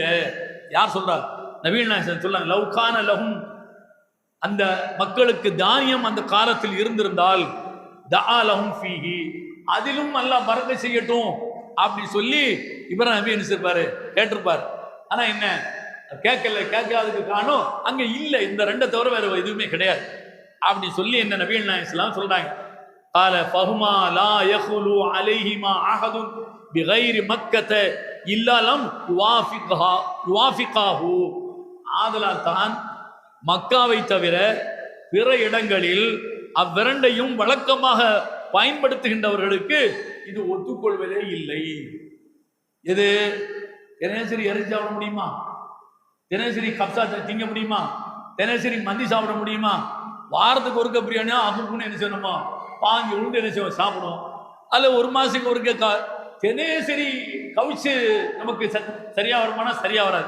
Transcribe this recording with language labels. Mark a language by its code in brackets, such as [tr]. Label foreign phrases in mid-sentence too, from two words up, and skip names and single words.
[ta] யார் சொல்றார், நபீல் நாயகம் சொல்லாங்க, [ar] لو كان لهم, [ta] அந்த மக்களுக்கு தானியம் அந்த காலத்தில் இருந்திருந்தால் [ar] دعا لهم فيه, [ta] அதிலும் அல்லாஹ் பரக்கத் செய்யட்டும் அப்படி சொல்லி இப்ராஹிம் நபி என்ன செய்வாரு, கேட்டிருப்பார். ஆனா என்ன கேட்கல, கேட்காததுக்கு காரணம் அங்க இல்ல, இந்த ரெண்டை தவிர வேற எதுவுமே கிடையாது அப்படி சொல்லி என்ன நபிகள் நாயகம் சொல்றாங்க. [ar] قال فهما لا يخلو عليهما احد بغير مكه الا لم يوافقه. [ta] ஆதலால் தான் மக்காவை தவிர பிற இடங்களில் அவ்விரண்டையும் வழக்கமாக பயன்படுத்துகின்றவர்களுக்கு இது ஒத்துக்கொள்வதே இல்லை. எது, தினசரி இறைச்சி சாப்பிட முடியுமா, தினசரி கப்சா திங்க முடியுமா, தினசரி மந்தி சாப்பிட முடியுமா, வாரத்துக்கு ஒருக்க பிரியாணியா அப்புன்னு என்ன செய்யணுமா, பாஞ்சு உளுந்து என்ன செய்வோம் சாப்பிடும், அல்ல ஒரு மாசத்துக்கு ஒருக்க தினசரி கவிச்சு நமக்கு சரியா வருமானா சரியா வராது.